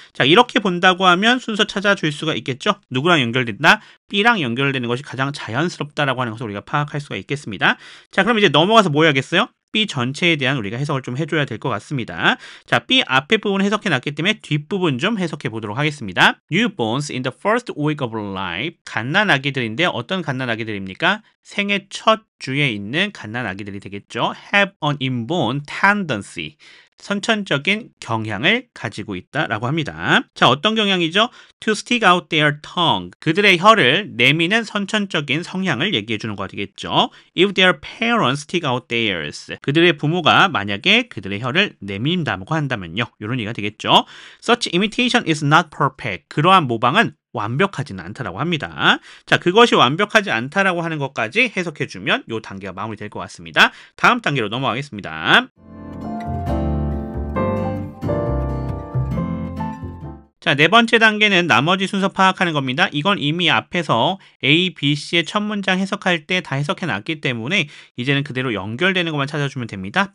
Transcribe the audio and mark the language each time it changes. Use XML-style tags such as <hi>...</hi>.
<ko>자, 이렇게 본다고 하면 순서 찾아줄 수가 있겠죠. 누구랑 연결된다? B랑 연결되는 것이 가장 자연스럽다라고 하는 것을 우리가 파악할 수가 있겠습니다. 자, 그럼 이제 넘어가서 뭐 해야겠어요? B 전체에 대한 우리가 해석을 좀 해줘야 될 것 같습니다. 자, B 앞에 부분 해석해 놨기 때문에 뒷부분 좀 해석해 보도록 하겠습니다.</ko> <en>Newborns in the first week of life.</en> <ko>갓난아기들인데 어떤 갓난아기들입니까? 생애 첫 주에 있는 갓난아기들이 되겠죠.</ko> <en>Have an inborn tendency.</en> <ko>선천적인 경향을 가지고 있다라고 합니다. 자, 어떤 경향이죠?</ko> <en>To stick out their tongue.</en> <ko>그들의 혀를 내미는 선천적인 성향을 얘기해 주는 거 되겠죠.</ko> <en>If their parents stick out theirs.</en> <ko>그들의 부모가 만약에 그들의 혀를 내민다고 한다면요. 이런 얘기가 되겠죠.</ko> <en>Such imitation is not perfect.</en> <ko>그러한 모방은 완벽하지는 않다라고 합니다. 자, 그것이 완벽하지 않다라고 하는 것까지 해석해주면 이 단계가 마무리될 것 같습니다. 다음 단계로 넘어가겠습니다. 자, 네 번째 단계는 나머지 순서 파악하는 겁니다. 이건 이미 앞에서 A, B, C의 첫 문장 해석할 때 다 해석해 놨기 때문에 이제는 그대로 연결되는 것만 찾아주면 됩니다.</ko>